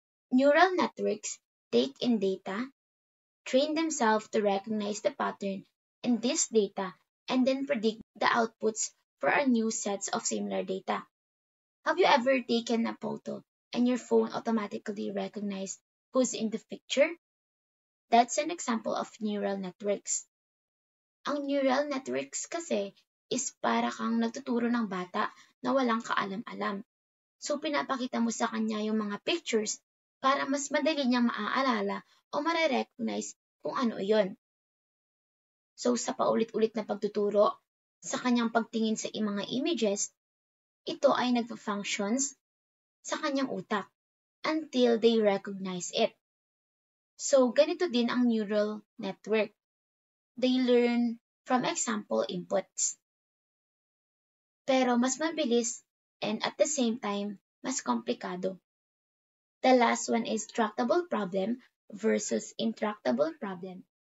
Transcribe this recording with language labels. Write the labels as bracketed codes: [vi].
[en] Neural networks take in data, train themselves to recognize the pattern in this data, and then predict the outputs for a new sets of similar data. Have you ever taken a photo and your phone automatically recognized who's in the picture? That's an example of neural networks. [tl] Ang neural networks kasi is para kang nagtuturo ng bata na walang kaalam-alam. So, pinapakita mo sa kanya yung mga pictures para mas madali niyang maaalala o mare-recognize kung ano iyon. So, sa paulit-ulit na pagtuturo, sa kanyang pagtingin sa mga images, ito ay nagpa-functions sa kanyang utak [en] until they recognize it. [tl] So, ganito din ang neural network. [en] They learn from example inputs. [tl] Pero mas mabilis [en] and at the same time, [tl] mas komplikado. [en] The last one is tractable problem versus intractable problem.